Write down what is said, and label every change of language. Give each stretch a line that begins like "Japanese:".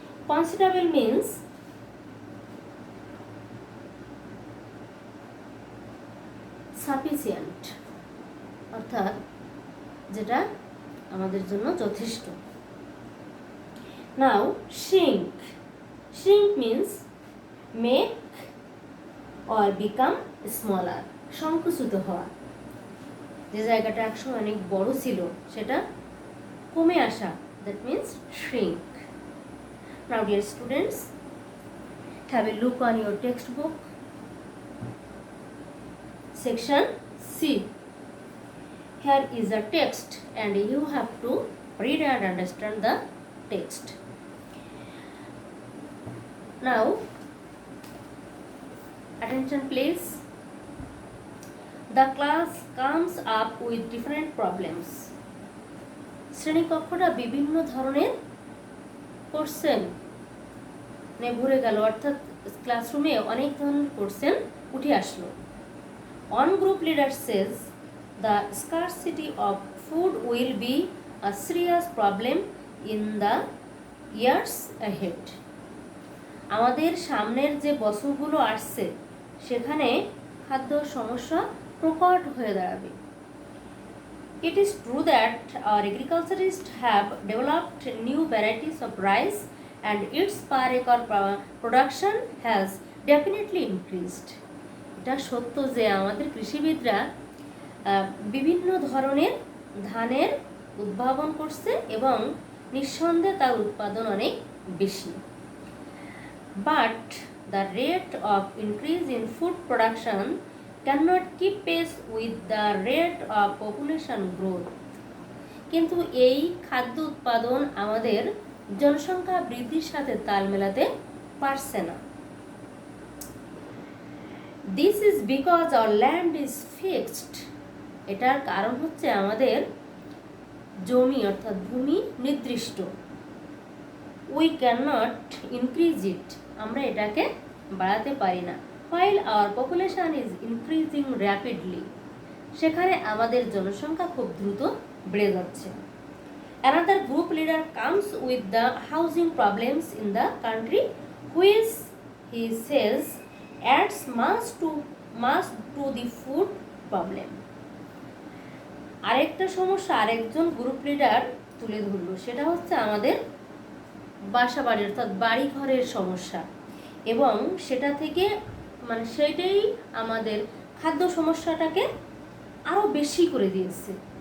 English: Considerable means
Bangla: sufficient, অর্থাৎ যেটা আমাদের জন্য যথেষ্ট।
English: Now shrink. Shrink means make or become smaller.
Bangla: সংকুচিত হওয়া, যে জায়গাটা একসময় অনেক বড় ছিল সেটা কমে আসা,
English: that means shrink. Now dear students, have a look on your textbook. Section C. Here is a text and you have to read and understand the text. Now, attention please. The class comes up with different problems.
Bangla: শ্রেণীকক্ষটা বিভিন্ন ধরনের question ভরে গেল, অর্থাৎ ক্লাসরুমে অনেক ধরনের question উঠে আসলো।
English: One group leader says the scarcity of food will be a serious problem in the years ahead.
Bangla: আমাদের সামনের যে বছরগুলো আসছে সেখানে খাদ্য সমস্যা প্রকট হয়ে দাঁড়াবে।
English: It is true that our agriculturists have developed new varieties of rice and its per acre production has definitely increased.
Bangla: এটা সত্য যে আমাদের কৃষিবিদরা বিভিন্ন ধরনের ধানের উদ্ভাবন করছে এবং নিঃসন্দেহে তার উৎপাদন অনেক বেশি।
English: But the rate of increase in food production cannot keep pace with the rate of population growth.
Bangla: কিন্তু এই খাদ্য উৎপাদন আমাদের জনসংখ্যা বৃদ্ধির সাথে তাল মেলাতে পারছে না।
English: This is because our land is fixed.
Bangla: এটার কারণ হচ্ছে আমাদের জমি অর্থাৎ ভূমি নির্দিষ্ট।
English: We cannot increase it.
Bangla: আমরা এটাকে বাড়াতে পারি না।
English: While our population is increasing rapidly.
Bangla: সেখানে আমাদের জনসংখ্যা খুব দ্রুত বেড়ে যাচ্ছে।
English: Another group leader comes with the housing problems in the country, which he says adds much to the food problem.
Bangla: আরেকটা সমস্যা আরেকজন গ্রুপ লিডার তুলে ধরলো, সেটা হচ্ছে আমাদের বাসা বাড়ি অর্থাৎ বাড়ি ঘরের সমস্যা, এবং সেটা থেকে সেটাই আমাদের খাদ্য সমস্যাটাকে আরো বেশি করে দিয়েছে।